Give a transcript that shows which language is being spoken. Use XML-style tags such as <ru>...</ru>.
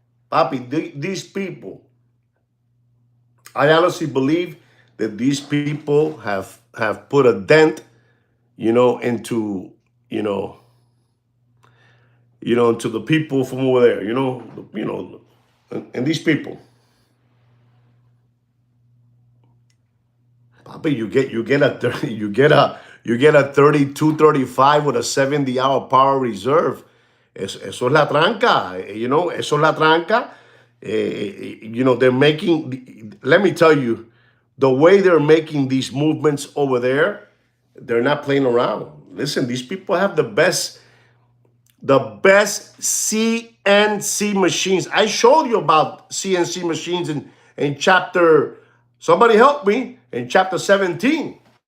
<en>Papi, these people, I honestly believe that these people have put a dent, into, to the people from over there, and these people. Papi, you get a 3235 with a 70-hour power reserve.</en> <es>Eso es la tranca, eso es la tranca.</es> <en>They're making, let me tell you, the way they're making these movements over there, they're not playing around. Listen, these people have the best CNC machines. I showed you about CNC machines in chapter, somebody help me, in chapter 17.</en>